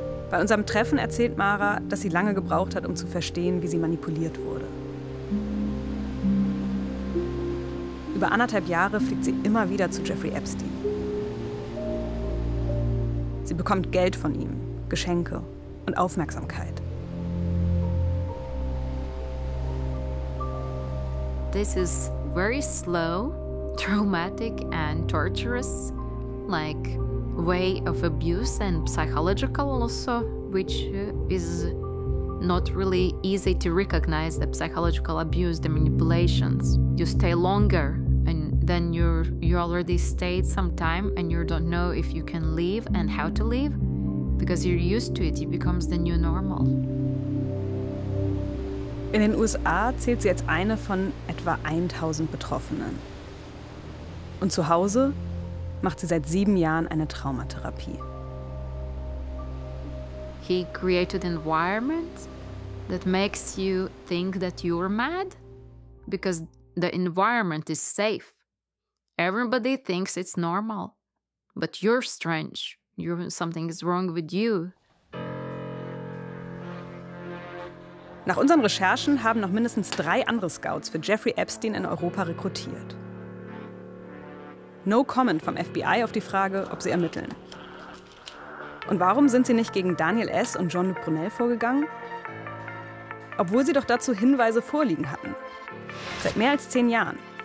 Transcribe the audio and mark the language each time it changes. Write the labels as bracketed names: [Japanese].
[German] Bei unserem Treffen erzählt Mara, dass sie lange gebraucht hat, um zu verstehen, wie sie manipuliert wurde. Über anderthalb Jahre fliegt sie immer wieder zu Jeffrey Epstein. Sie bekommt Geld von ihm, Geschenke und Aufmerksamkeit. [English] This is very slow, traumatic and torturous, like way of abuse and psychological also, which is not really easy to recognize the psychological abuse, the manipulations. You stay longer. Then you already stayed some time and you don't know if you can leave and how to leave because you're used to it, it becomes the new normal. [German] In den USA zählt sie als eine von etwa 1000 Betroffenen. Und zu Hause macht sie seit 7 Jahren eine Traumatherapie. [English] He created an environment that makes you think that you're mad because the environment is safe. Everybody thinks it's normal, but you're strange. Something is wrong with you. [German] Nach unseren Recherchen haben noch mindestens 3 andere Scouts für Jeffrey Epstein in Europa rekrutiert. [English] No comment [German] vom FBI auf die Frage, ob sie ermitteln. Und warum sind sie nicht gegen Daniel S. und Jean-Luc Brunel vorgegangen? Obwohl sie doch dazu Hinweise vorliegen hatten. Seit mehr als 10 Jahren.